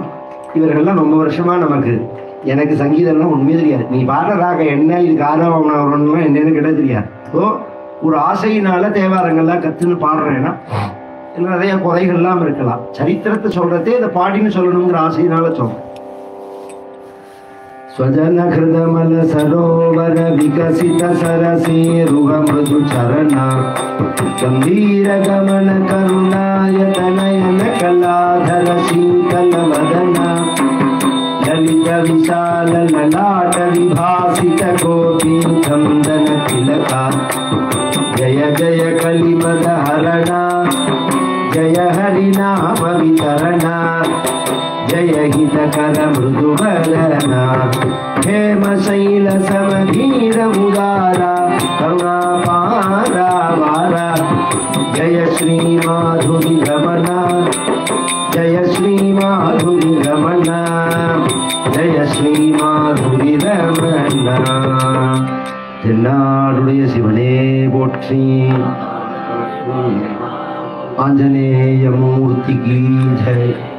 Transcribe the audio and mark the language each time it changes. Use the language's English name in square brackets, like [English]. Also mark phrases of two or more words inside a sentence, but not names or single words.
[Tamil] இவர்கள்லாம் ரொம்ப வருஷமா நமக்கு எனக்கு சங்கீதம்லாம் உண்மையே தெரியாது. நீ பாடுற ராக என்ன இதுக்கு ஆரவம்லாம் என்னன்னு கிட்ட தெரியாது. ஸோ ஒரு ஆசையினால தேவாரங்கள்லாம் கத்துன்னு பாடுறேன்னா நிறைய குறைகள்லாம் இருக்கலாம். சரித்திரத்தை சொல்றதே இதை பாடின்னு சொல்லணுங்கிற ஆசையினால சொல்றேன். [Sanskrit] स्वजन हृदमल सरोवर विकसित सरसेरुह मृदु चरणा गंभीर गमन करुणायत नयन कलाधर शीतल वदना ललित विशाल ललाट विभासित गोपी चंदन तिलका जय जय कलिमद हरणा जय हरिनाम वितरणा जय हितकर मृदुवदना हेम शैल समधीर उदारा करुणापारा वारा जय श्री माधुरी रमणा जय श्री माधुरी रमणा जय श्री माधुरी रमणा. [Tamil] தென்னாடுடைய சிவனே போற்றி. ஆஞ்சநேய மூர்த்திக்கு ஜெய்.